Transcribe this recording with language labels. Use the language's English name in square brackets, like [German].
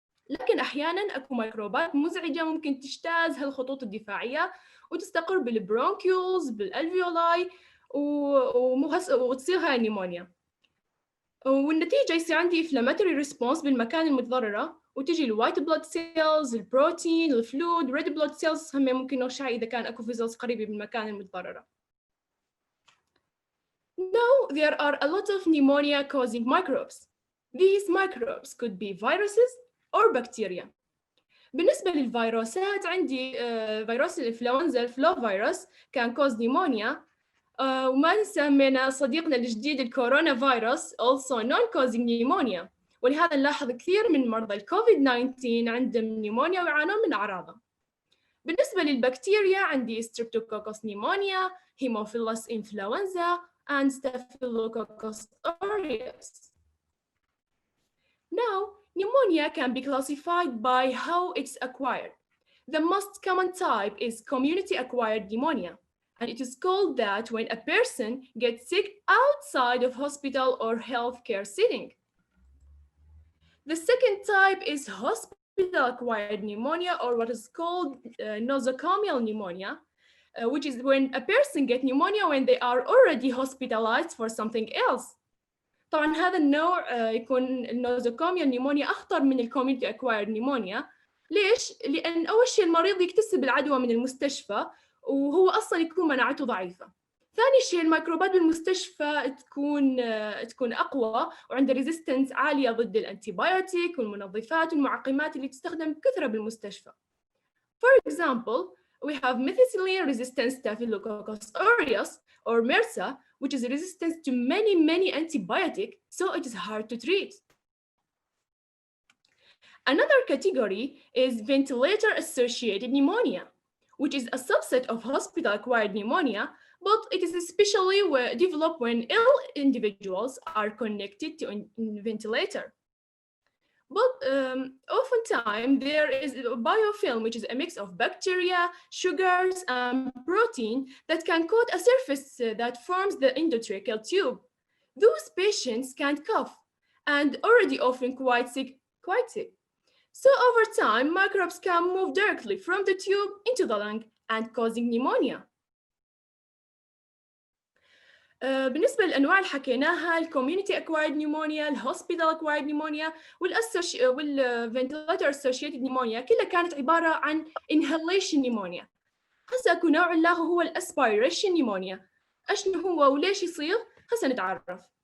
[Arabic] لكن أحياناً أكو ميكروبات مزعجة ممكن تجتاز هالخطوط الدفاعية وتستقر بالبرونكيولز بالألفيولاي وتصير هاي النيمونيا. والنتيجة يصير عندي inflammatory response بالمكان المتضررة وتجي الوايت بلود سيلز، البروتين، الفلويد، ريد بلود سيلز هم ممكن نرشح إذا كان أكو فيزلز قريبة بالمكان المتضررة. [English] Now, there are a lot of pneumonia-causing microbes. These microbes could be viruses or bacteria. [Arabic] بالنسبة للفيروسات عندي فيروس الإنفلونزا الفلو فيروس كان [English] cause pneumonia [Arabic] وما ننسى من صديقنا الجديد الكورونا فيروس [English] also non-causing pneumonia [Arabic] ولهذا نلاحظ كثير من مرضى الكوفيد 19 عندهم نيمونيا ويعانون من أعراضها. بالنسبة للبكتيريا عندي Streptococcus pneumonia, Haemophilus influenza and Staphylococcus aureus. [English] Now, pneumonia can be classified by how it's acquired. The most common type is community-acquired pneumonia, and it is called that when a person gets sick outside of hospital or healthcare setting. The second type is hospital-acquired pneumonia, or what is called nosocomial pneumonia, which is when a person gets pneumonia when they are already hospitalized for something else. [Arabic] طبعاً هذا النوع يكون النوزوكوميال نيمونيا أخطر من الكوميونتي أكوايرد نيمونيا. ليش؟ لأن أول شيء المريض يكتسب العدوى من المستشفى وهو أصلاً يكون مناعته ضعيفة. ثاني شيء الميكروبات بالمستشفى تكون أقوى وعندها ريزيستنس عالية ضد الأنتيبيوتيك والمنظفات والمعقمات اللي تستخدم بكثرة بالمستشفى. [English] For example, we have methicillin-resistant Staphylococcus aureus or MRSA, which is resistant to many antibiotics, so it is hard to treat. Another category is ventilator-associated pneumonia, which is a subset of hospital-acquired pneumonia, but it is especially developed when ill individuals are connected to a ventilator. But oftentimes there is a biofilm, which is a mix of bacteria, sugars, and protein that can coat a surface that forms the endotracheal tube. Those patients can't cough and already often quite sick. So over time, microbes can move directly from the tube into the lung and causing pneumonia. [Arabic] بالنسبة للأنواع اللي حكيناها الكوميونتي أكوايرد نيمونيا، الهوسبيتال أكوايرد نيمونيا والفنتيلاتور أسوشيتد نيمونيا كلها كانت عبارة عن inhalation نيمونيا. هسه أكو نوع له هو الأسبيريشن نيمونيا. أشنو هو وليش يصير؟ هسه نتعرف.